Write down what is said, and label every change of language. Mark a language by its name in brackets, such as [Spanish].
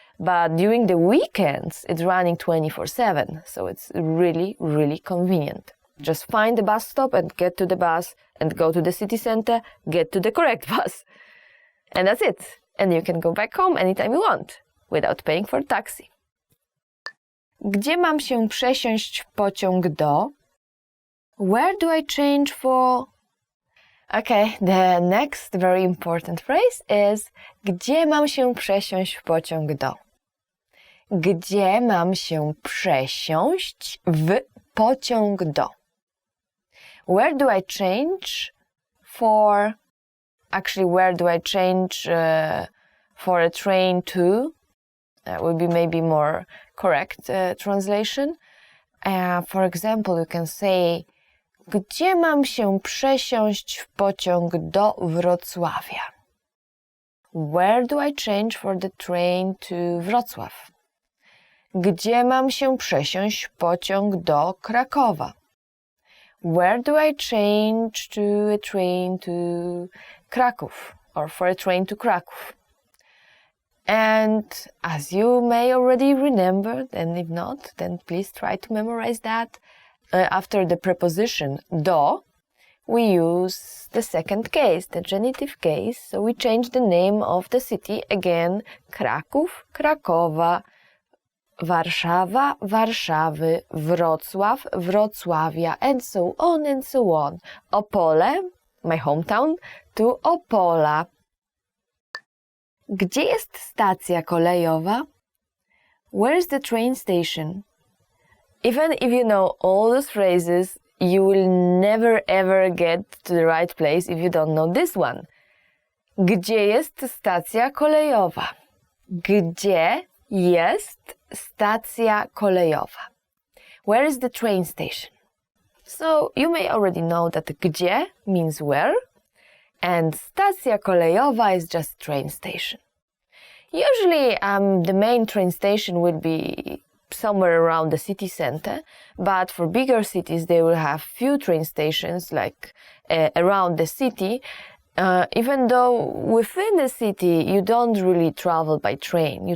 [English] But during the weekends, it's running 24/7, so it's really convenient. Just find the bus stop and get to the bus and go to the city center, get to the correct bus. And that's it. And you can go back home anytime you want, without paying for taxi. [Polish] Gdzie mam się przesiąść w pociąg do? [English] Where do I change for? Okay, the next very important phrase is [Polish] gdzie mam się przesiąść w pociąg do? Gdzie mam się przesiąść w pociąg do? [English] Where do I change for? Actually, where do I change for a train to? That would be maybe more correct translation. For example, you can say [Polish] gdzie mam się przesiąść w pociąg do Wrocławia? [English] Where do I change for the train to Wrocław? [Polish] Gdzie mam się przesiąść w pociąg do Krakowa? [English] Where do I change to a train to Kraków, or for a train to Kraków? And as you may already remember, and if not, then please try to memorize that. After the preposition do, we use the second case, the genitive case. So we change the name of the city again, Kraków, Krakowa, Warszawa, Warszawy, Wrocław, Wrocławia, and so on and so on. Opole, my hometown, to Opola. [Polish] Gdzie jest stacja kolejowa? [English] Where is the train station? Even if you know all those phrases, you will never ever get to the right place if you don't know this one. [Polish] Gdzie jest stacja kolejowa? Gdzie jest stacja kolejowa? [English] Where is the train station? So you may already know that gdzie means where, and stacja kolejowa is just train station. Usually the main train station will be somewhere around the city center, but for bigger cities they will have few train stations like around the city, even though within the city you don't really travel by train.